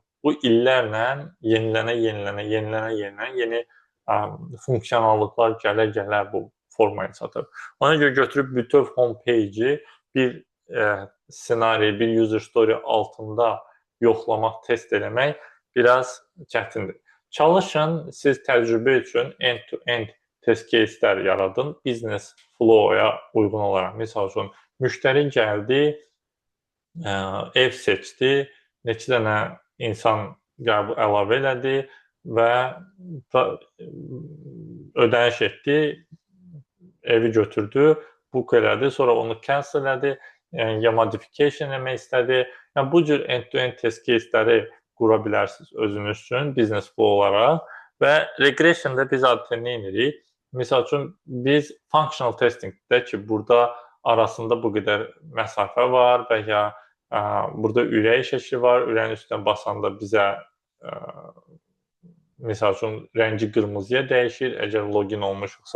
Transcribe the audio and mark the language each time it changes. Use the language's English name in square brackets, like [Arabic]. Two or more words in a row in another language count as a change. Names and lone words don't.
[Azerbaijani] Bu illərlə yenilənə yeni funksiyonallıqlar gələ bu formaya çatır. Ona görə götürüb bütöv homepage'i bir ssenari, bir [English] user story [Azerbaijani] altında yoxlamaq, test eləmək biraz çətindir. Çalışın, siz təcrübə üçün [English] end-to-end test case'lər [Azerbaijani] yaradın, [English] business flow-ya [Azerbaijani] uyğun olaraq. Misal üçün, müştəri gəldi, ev seçdi, neçə dənə insan qəbul əlavə elədi və ödəniş etdi, evi götürdü, book elədi, sonra onu cancel elədi, ya modification eləmək istədi. Yəni bu cür [English] end-to-end test case'ləri [Azerbaijani] qura bilərsiniz özünüz üçün [English] business flow [Azerbaijani] olaraq və regressionda biz adətən nə edirik? Misal üçün biz [English] functional testingdə [Azerbaijani] ki, burada arasında bu qədər məsafə var və ya burada ürək şəkli var, ürəyin üstünə basanda bizə misal üçün rəngi qırmızıya dəyişir, əgər login olmuşuqsa.